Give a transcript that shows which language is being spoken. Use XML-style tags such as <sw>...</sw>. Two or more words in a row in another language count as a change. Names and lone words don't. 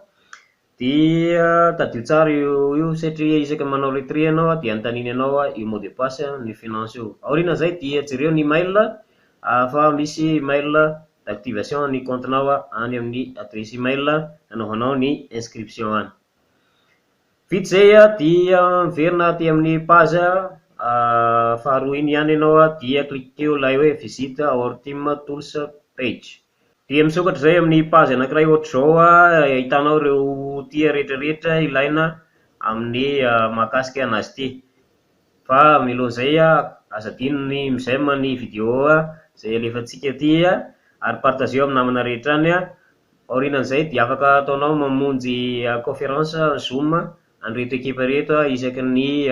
<mg>dia tadio tsara io satria isaka manao retrait ianao dia antaniny anao io</mg> <fr>mot de passe</fr> <mg>ny finance io aorinan'izay dia jereo ny mail fa misy</mg> <fr>mail d'activation</fr> <mg>ny comptenao any amin'ny</mg> <fr>adresse email</fr> <mg>nanaovanao ny inscription any vita zay dia miverina ty amin'ny page faharoa iny ihany ianao dia klikeo ilay hoe</mg> <en>visite our team tools page</en> <mg>dia misokatra zay amin'ny page anankiray ohatr'izao ahitanao ireo tia rehetrarehetra ilaina amin'ny mahakasika anazy ty fa milohan'izay azadino ny mizaima ny vidéo zay alefantsika ty ary partageo amin'ny namana rehetra any aorinan'izay dia afaka ataonao mamonjy conférence zoom an'ireto ekipa reto isaky ny</mg>